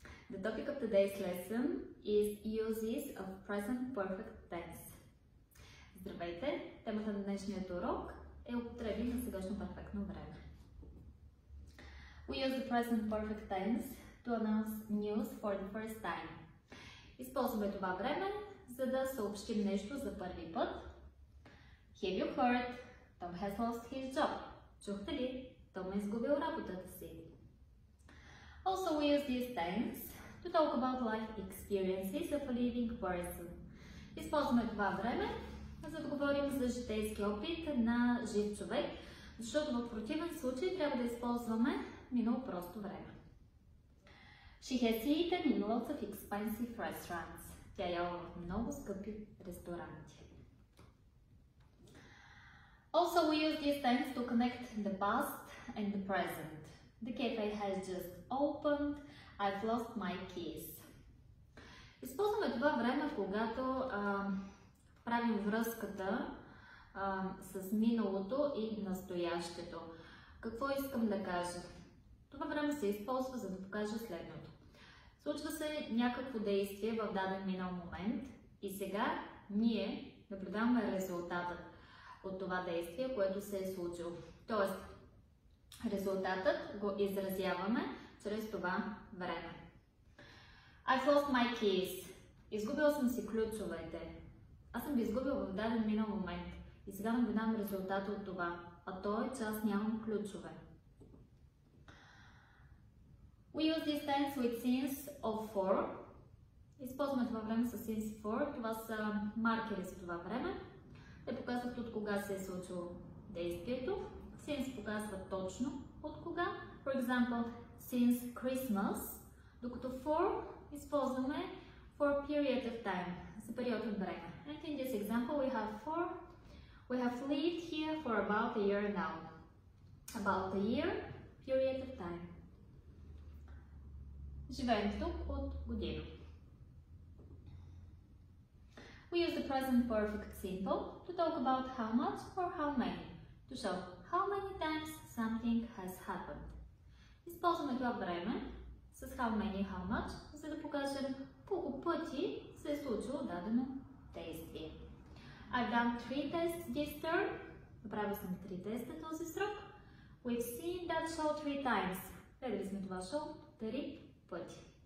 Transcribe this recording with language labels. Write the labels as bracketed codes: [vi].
[en] The topic of today's lesson is uses of present perfect tense. [bg] Здравейте! Темата на днешният урок е употреби на сегашно перфектно време. [en] We use the present perfect tense to announce news for the first time. [bg] Използваме това време, за да съобщим нещо за първи път. [en] Have you heard? Tom has lost his job. [bg] Чухте ли? Том е изгубил работата си. [en] Also, we use this tense to talk about life experiences of a living person. [bg] Използваме това време, за да говорим за житейски опит на жив човек, защото в противен случай трябва да използваме минало просто време. [en] She has eaten in lots of expensive restaurants. [bg] Тя яла в много скъпи ресторанти. [en] Also, we use this tense to connect the past and the present. The cafe has just opened. I've lost my keys. [bg] Използваме това време, когато правим връзката с миналото и настоящето. Какво искам да кажа? Това време се използва, за да покажа следното. Случва се някакво действие в даден минал момент и сега ние наблюдаваме резултатът от това действие, което се е случило. Тоест, резултатът го изразяваме чрез това време. [en] I've lost my keys. [bg] Изгубил съм си ключовете. Аз съм ги изгубил в даден минал момент и сега наблюдавам резултата от това, а то е, че аз нямам ключове. [en] We use this tense with since of for. [bg] Използваме това време с since for. Това са маркери за това време. Те показват от кога се е случило действието. Since показва точно от кога. [en] For example, since Christmas. [bg] Докато for използваме [en] for a period of time. [bg] За период от време. [en] And in this example we have lived here for about a year now. About a year, period of time. [bg] Живеем тук от година. [en] We use the present perfect simple to talk about how much or how many. To show how many times something has happened. [bg] Използваме това време с how many и how much, за да покажем колко пъти се е случило дадено действие. [en] I've done 3 tests this term. [bg] Направил съм 3 теста този срок. [en] We've seen that show 3 times. [bg] Гледали сме това шоу 3 пъти.